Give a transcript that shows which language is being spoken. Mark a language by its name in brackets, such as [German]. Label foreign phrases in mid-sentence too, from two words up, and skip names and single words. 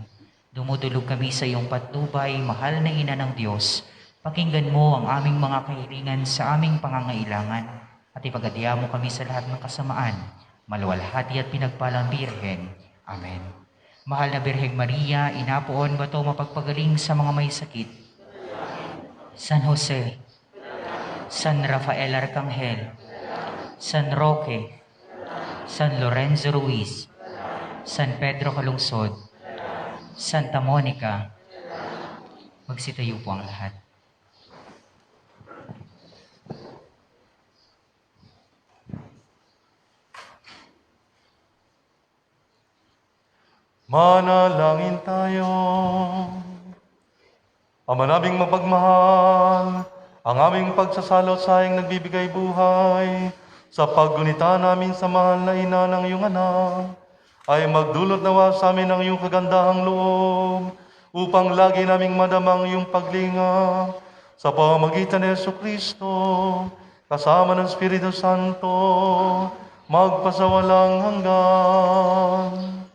[Filipino] Dumudulog kami sa iyong patnubay, mahal na Ina ng Diyos. Pakinggan mo ang aming mga kahilingan sa aming pangangailangan at ipagadiya mo kami sa lahat ng kasamaan, maluwalhati at pinagpalang Birhen. Amen. Mahal na Birheng Maria, inapoon bato mapagpagaling sa mga may sakit. San Jose, San Rafael Arcangel, San Roque, San Lorenzo Ruiz, San Pedro Calungsod, Santa Monica, magsitayo po ang lahat. Manalangin tayo. Ama naming mapagmahal, ang aming pagsasalo sa iyong nagbibigay buhay, sa paggunita namin sa mahal na ina ng iyong anak, ay magdulot nawa sa amin ng iyong kagandahang loob, upang lagi naming madamang iyong paglinga sa pamamagitan ni Jesucristo, kasama ng Espiritu Santo, magpasawalang hanggan.